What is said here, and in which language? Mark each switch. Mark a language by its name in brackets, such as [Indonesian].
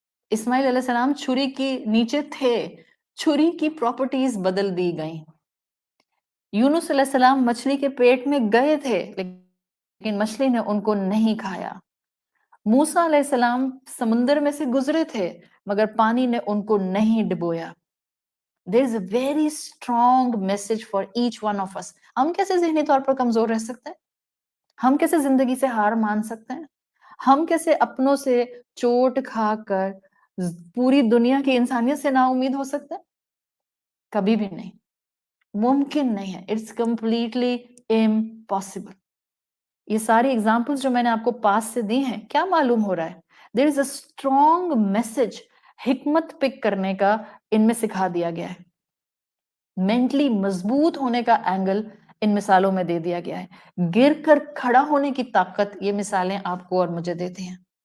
[Urdu] اسماعیل علیہ السلام چھری کی نیچے تھے، چھری کی پراپرٹیز بدل دی گئیں. یونس علیہ السلام مچھلی کے پیٹ میں گئے تھے لیکن مچھلی نے ان کو نہیں کھایا. موسیٰ علیہ السلام سمندر میں سے گزرے تھے مگر پانی نے ان کو نہیں ڈبویا. [English] There is a very strong message for each one of us. [Urdu] ہم کیسے ذہنی طور پر کمزور رہ سکتے ہیں؟ ہم کیسے زندگی سے ہار مان سکتے ہیں؟ ہم کیسے اپنوں سے چوٹ کھا کر پوری دنیا کی انسانیت سے نا امید ہو سکتے ہیں؟ کبھی بھی نہیں، ممکن نہیں ہے. [English] It's completely impossible. [Urdu] یہ ساری اگزامپلز جو میں نے آپ کو پاس سے دی ہیں کیا معلوم ہو رہا ہے؟ [English] there is a strong message [Urdu] حکمت پک کرنے کا ان میں سکھا دیا گیا ہے، مینٹلی مضبوط ہونے کا اینگل ان مثالوں میں دے دیا گیا ہے، گر کر کھڑا ہونے کی طاقت یہ مثالیں آپ کو اور مجھے دیتی ہیں.